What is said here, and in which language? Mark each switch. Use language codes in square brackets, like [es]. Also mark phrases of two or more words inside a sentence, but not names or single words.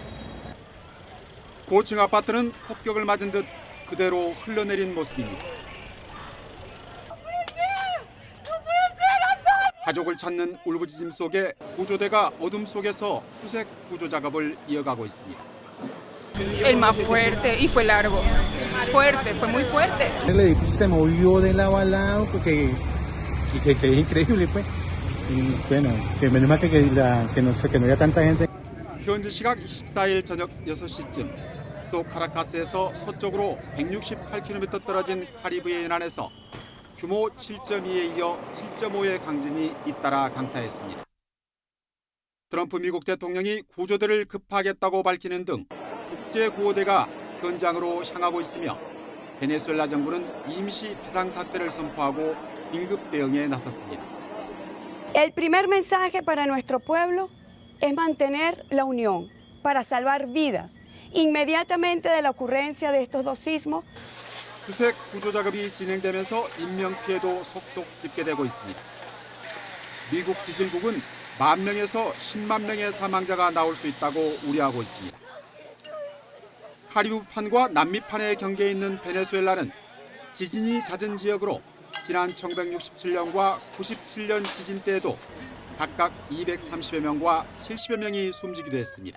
[ko] 고층 아파트는 폭격을 맞은 듯 그대로 흘러내린 모습입니다. 가족을 찾는 울부짖음 속에 구조대가 어둠 속에서 후색 구조 작업을 이어가고 있습니다. [es] El más fuerte y fue largo, fuerte, fue muy fuerte. El edificio se movió de lado a lado porque es increíble pues. Y bueno, que menos mal que no había tanta gente. [ko] 현지 시각 24일 저녁 6시쯤 수도 카라카스에서 서쪽으로 168km 떨어진 카리브해 연안에서 규모 7.2에 이어 7.5의 강진이 잇따라 강타했습니다. 트럼프 미국 대통령이 구조대를 급파하겠다고 밝히는 등 국제구호대가 현장으로 향하고 있으며 베네수엘라 정부는 임시 비상사태를 선포하고 긴급 대응에 나섰습니다. [es] El primer mensaje para nuestro pueblo es mantener la unión para salvar vidas. Inmediatamente de la ocurrencia de estos dos sismos. [ko] 후색 구조 작업이 진행되면서 인명 피해도 속속 집계되고 있습니다. 미국 지질국은 10,000명에서 10만 명의 사망자가 나올 수 있다고 우려하고 있습니다. 카리브판과 남미판의 경계에 있는 베네수엘라는 지진이 잦은 지역으로 지난 1967년과 97년 지진 때에도 각각 230여 명과 70여 명이 숨지기도 했습니다.